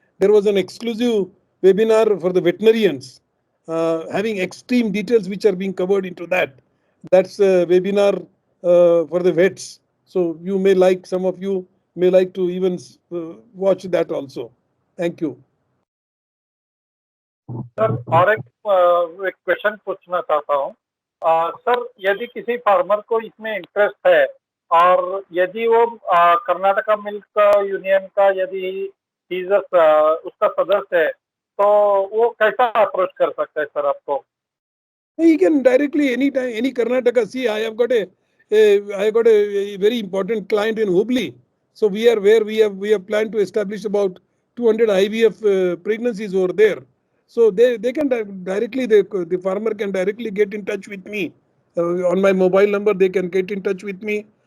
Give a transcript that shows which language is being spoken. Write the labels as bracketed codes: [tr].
[en] There was an exclusive webinar for the veterinarians, having extreme details which are being covered into that. That's a webinar for the vets. So some of you may like to even watch that also. Thank you. [hi] Sir और एक question पूछना चाहता हूँ sir यदि किसी farmer को इसमें interest है और यदि वो कर्नाटका मिल्क यूनियन का यदि उसका सदस्य है तो वो कैसा अप्रोच कर सकता है सर आपको? [en] You can directly anytime, any Karnataka. See, I have got a very important client in Hubli. So we have planned to establish about 200 IVF pregnancies over there. So they can directly, the farmer can directly get in touch with me on my mobile number. They can get in touch with me.